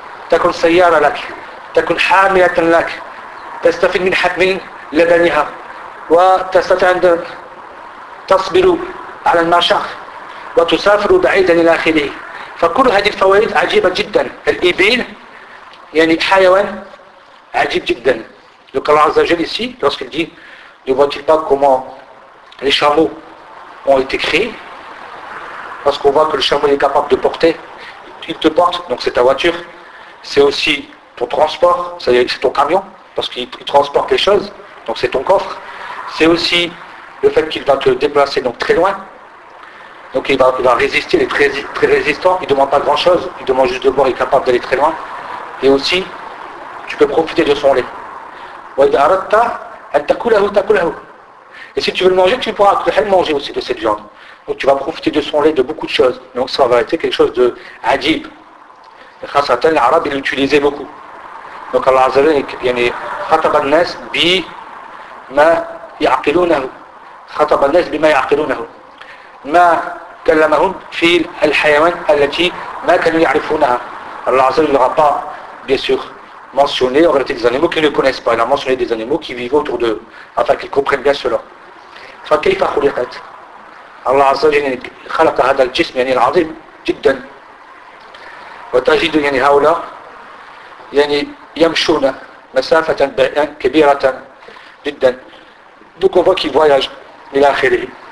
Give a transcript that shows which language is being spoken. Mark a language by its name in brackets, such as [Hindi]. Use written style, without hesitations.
[Arabic] تكون سيارة لك، تكون حاملة لك، تستفيد من حب من لدنها وتستطيع أن تصبر على المشاق وتسافر بعيدا إلى آخره. فكل هذه الفوائد عجيبة جدا. الإبل يعني حيوان عجيب جدا. [French] Donc Allah عز وجل ici lorsqu'il dit ne voit-il pas comment les chameaux ont été créés, parce qu'on voit que le chameau est capable de porter, il te porte, donc c'est ta voiture, c'est aussi ton transport, c'est-à-dire c'est ton camion, parce qu'il transporte les choses, donc c'est ton coffre, c'est aussi le fait qu'il va te déplacer donc très loin, donc il va résister, il est très, très résistant, il ne demande pas grand chose, il demande juste de boire, il est capable d'aller très loin, et aussi tu peux profiter de son lait. [Arabic] وإذا أردت أن تأكله تأكله. [French] Et si tu veux le manger, tu pourras le manger aussi de cette viande. Donc tu vas profiter de son lait, de beaucoup de choses. Donc ça va être quelque chose de adib. Et grâce à tel l'arabe, il l'utilisait beaucoup. [Arabic] Donc Allah Azza wa Jalla, يعني خطب الناس بما يعقلونه. خطب الناس بما يعقلونه. ما كلمهم في الحيوان التي ما كانوا يعرفونها. [French] Allah Azza wa Jalla n'aura pas, bien sûr, mentionné en réalité des animaux qu'ils ne connaissent pas. Il a mentionné des animaux qui vivent autour d'eux, afin qu'ils comprennent bien cela. [Arabic] Fa kayfa khuliqat. Allah Azza wa Jalla خلق هذا الجسم يعني العظيم جدا. وتجد يعني هؤلاء يعني يمشون مسافة كبيرة جدا. [French] Donc on voit qu'ils voyagent [Arabic] إلى آخره.